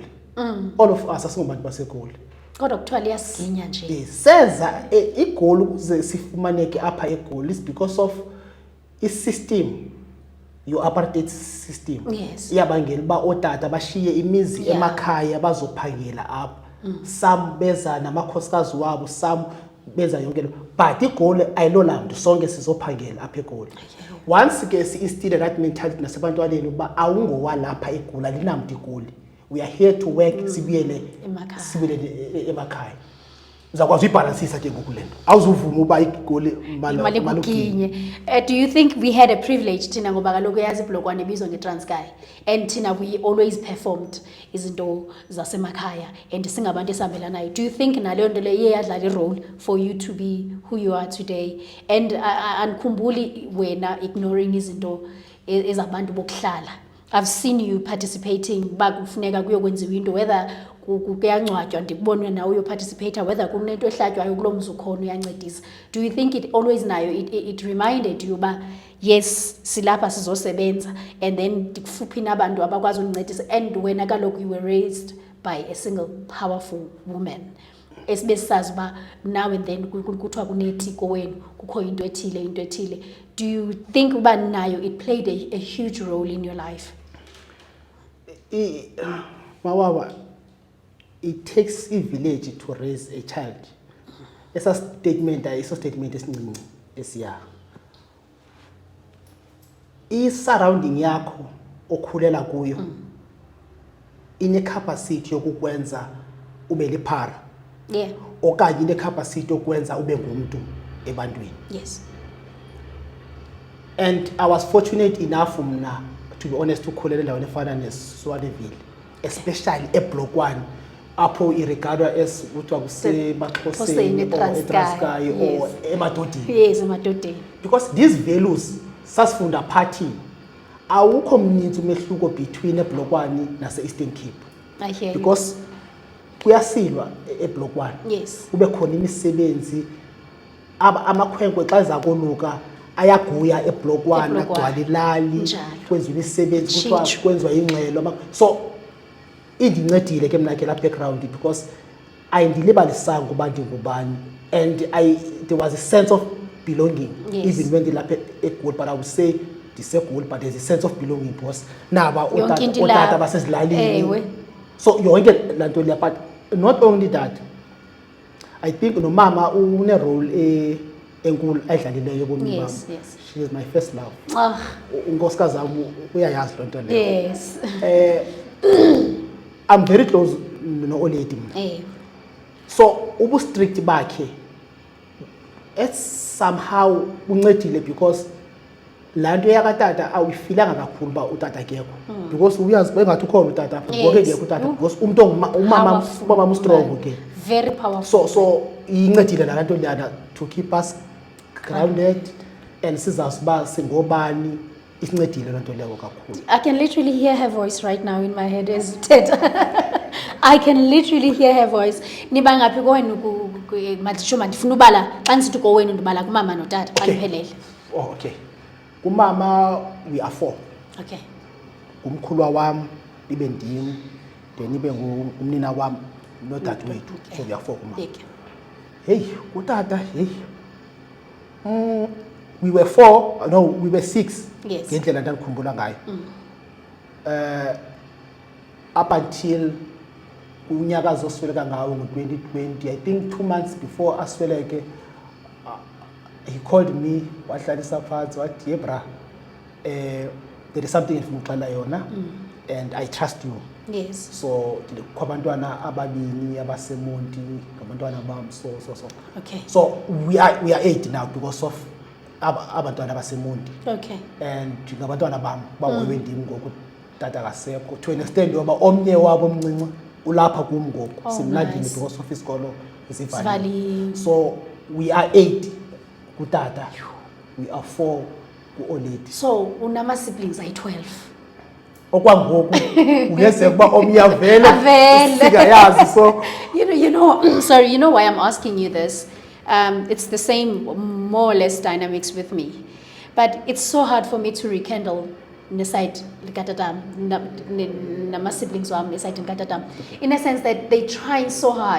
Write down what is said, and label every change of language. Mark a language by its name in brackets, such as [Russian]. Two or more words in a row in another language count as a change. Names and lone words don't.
[English] All of us [Xhosa] asingobantu baseGoli. Kodwa kuthiwa liyasiginya nje. Senza iGoli ukuze sifumaneke apha eGoli [English] is because of [Xhosa] i-system, [English] your apartheid system. Yes. [Xhosa] Iyabangela uba otata bashiye imizi emakhaya bazophangela apha. Some beza namakhosikazi wabo, some beza yonke lo. But iGoli ayilolaa mntu sonke sizophangela apha eGoli. Once ke si-instill [English] that mentality [Xhosa] nasebantwaneni uba awungowalapha eGoli, alinamntu iGoli. [English] We are here to work, [Xhosa] sibuyele emakhaya. Uzakwazi uyibhalansisa ke ngoku lento. Awuzuvuma uba iGoli malikuginye. [English] Do you think we had a privilege [Xhosa] thina ngoba kaloku yazi iBhlokwane ibizwa ngeTranskei, [English] and thina we always performed [Xhosa] izinto zasemakhaya [English] and [Xhosa] singabantu esihambelanayo? [English] Do you think [Xhosa] naleyo nto leyo yadlala [English] i-role for you to be who you are today? [Xhosa] And andikhumbuli wena ignoring izinto ezabantu bokuhlala. [English] I've seen you participating [Xhosa] ba kufuneka kuyokwenziwa into, whether kuyangcwatywa ndikubone nawe uyoparticipate, whether kunento ehlatywayo kulo mzi ukhona uyancedisa. [English] Do you think it always nayo it reminded you ba yes [Xhosa] silapha sizosebenza, [English] and then [Xhosa] ndikufuphi nabantu abakwazi ukuncedisa, [English] and [Xhosa] wena kaloku [English] you were raised by a single powerful woman [Xhosa] esibesazi ba [English] now and then [Xhosa] kuthiwa kunetiko wenu kukho into ethile? [English] Do you think [Xhosa] uba nayo [English] it played a huge role in your life? Mawawa, it takes a village to raise a child. [Xhosa] Esa statement esincinci esiya. I-surrounding yakho okhulela kuyo ine-capacity yokukwenza ube liphara. [English] Yeah. [Xhosa] Okanye ine-capacity yokwenza ube ngumntu ebantwini. [English] Yes. And I was fortunate enough mna, to be honest, [Xhosa] ukhulela endaweni efana neSwaneville, especially eBhlokwane, apho iregardwa as kuthiwa kusemaXhoseni or eTranskei or emadodeni. [English] Yes, emadodeni. Because these values [Xhosa] sasifunda phathini. Awukho mninzi umehluko between eBhlokwane nase-Eastern Cape. [English] I hear you. [Xhosa] Because kuyasilwa eBhlokwane. [English] Yes. [Xhosa] Kube khona imisebenzi amakhwenkwe xa zakoluka ayaguya eBhlokwane agcwala ilali kwenziwa imisebenzi kuthiwa kwenziwa ingxelo. So indincedile ke mna ke la background because ayindilibalisanga uba ndingubani, [English] and there was a sense of belonging. Yes. Even when [Xhosa] ndilapha eGoli, [English] but I would say ndiseGoli, but there's a sense of belonging because [Xhosa] naba otata basezilalini. So yonke laa nto leya, [English] but not only that, I think [Xhosa] nomama une role enkulu ayidlalileyo ebomini bami. [English] Yes. She is my first love. Ah, [Xhosa] Unkosikazi wami uyayazi loo nto leyo. [English] yes. I'm very close [Xhosa] no-Oledi mina. So ubu-strict bakhe somehow uncedile because laa nto yakatata awuyifilanga kakhulu uba utata akekho because uyazi bengathi ukhona utata ngoke ngekho utata because umntu umama strong ke. [English] Very powerful. [Xhosa] So incedile laa nto leyana [English] to keep us grounded and [Xhosa] sizazi uba singobani. Isincedile loo nto leyo kakhulu. [English] I can literally hear her voice right now in my head as Ted. I can literally hear her voice. [Xhosa] Niba ngaphi kowenu mandisho mandifuna ubala xa ndisithi kowenu ndibala kumama notata xa niphelele. [English] Oh, okay. Kumama we are 4. Okay. [Xhosa] Umkhulwa wami ibe ndim then ibe ngumnina wami nodadewethu. [English] So we are 4 kumama. Hey, utata hey. We were 4, no, we were 6. Yes. [Xhosa] Ngendlela ndandikhumbula ngayo. [English] Up until [Xhosa] unyaka azosweleka ngawo ngo-2020, [English] I think 2 months before asweleke, he called me, [Xhosa] wahlalisa phansi wathi, "Yebra, [English] there is something [Xhosa] endifuna ukuxela yona [English] and I trust you." Yes. [Xhosa] So kwabantwana ababini abasemonti ngabantwana bam so. [English] Okay. So we are 8 now because of [Xhosa] abantwana abasemonti. [English] Okay. [Xhosa] And ngabantwana bam bahoywe ndim ngoku tata kasekho [English] to an extent [Xhosa] yoba omnye wabo omncinci ulapha kum ngoku simlandini because of isikolo isivali. [English] So we are 8 kutata, we are 4 ku-Oledi. [Xhosa] So unama siblings ayi-12. Okwangoku ungeze kuba omnye avele singayazi. [English] So you know sorry, you know why I'm asking you this? It's the same more or less dynamics with me, but it's so hard for me to rekindle [Xhosa] neside likatatam nama siblings wami neside likatatam, [English] in a sense that they trying so hard.